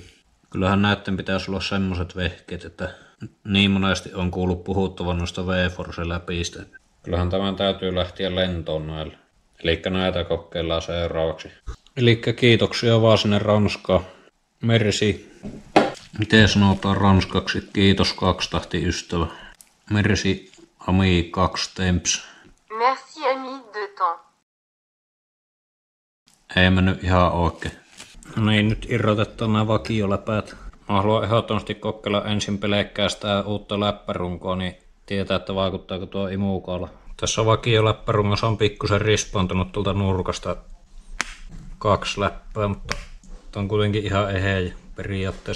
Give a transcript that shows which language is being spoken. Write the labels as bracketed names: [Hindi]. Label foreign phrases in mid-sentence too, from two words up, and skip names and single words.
[Finnish] Kyllähän näitten pitäisi olla semmoset vehkeet, että niin monesti on kuullut puhuttavan noista V-Force läpistä. Kyllähän tämän täytyy lähteä lentoon näillä. Elikkä näitä kokeillaan seuraavaksi. Elikkä kiitoksia vaan sinne Ranskaan. [French] Merci. [Finnish] Miten sanotaan ranskaksi? Kiitos 2-tahti ystävä. [French] Merci ami 2 temps. Merci ami de temps. [Finnish] Ei mennyt ihan oikein. No niin, nyt irrotetaan nämä vakioläpäät. Mä haluan ehdottomasti kokeilla ensin pelkkää sitä uutta läppärunkoa, niin tietää, että vaikuttaako tuo imukaula. Tässä vakioläppärungossa on pikkusen rispaantunut tuolta nurkasta 2 läppää, mutta tämä on kuitenkin ihan eheä periaatteessa.